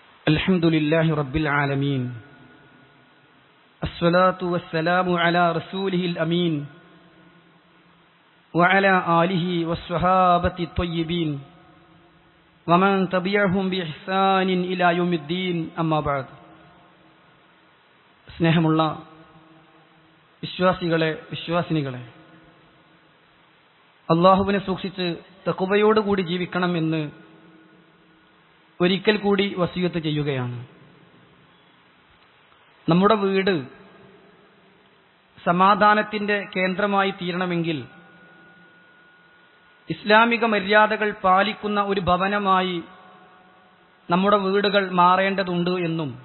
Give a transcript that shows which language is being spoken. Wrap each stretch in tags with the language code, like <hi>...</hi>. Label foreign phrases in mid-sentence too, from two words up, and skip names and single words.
<ar>الحمد لله رب العالمين الصلاة والسلام على رسوله الأمين وعلى آله والصحابة الطيبين ومن تبعهم بإحسان إلى يوم الدين أما بعد.</ar> <ml>സ്നേഹമുള്ള വിശ്വാസിനികളെ, അല്ലാഹുവിനെ സൂക്ഷിച്ച് തഖ്വയോടുകൂടി ജീവിക്കണം എന്ന് ഒരിക്കൽ കൂടി വസിയത്ത് ചെയ്യുകയാണ്. നമ്മുടെ വീട് സമാധാനത്തിന്റെ കേന്ദ്രമായി തീരണമെങ്കിൽ ഇസ്ലാമിക മര്യാദകൾ പാലിക്കുന്ന ഒരു ഭവനമായി നമ്മുടെ വീടുകൾ മാറേണ്ടതുണ്ട് എന്നും,</ml>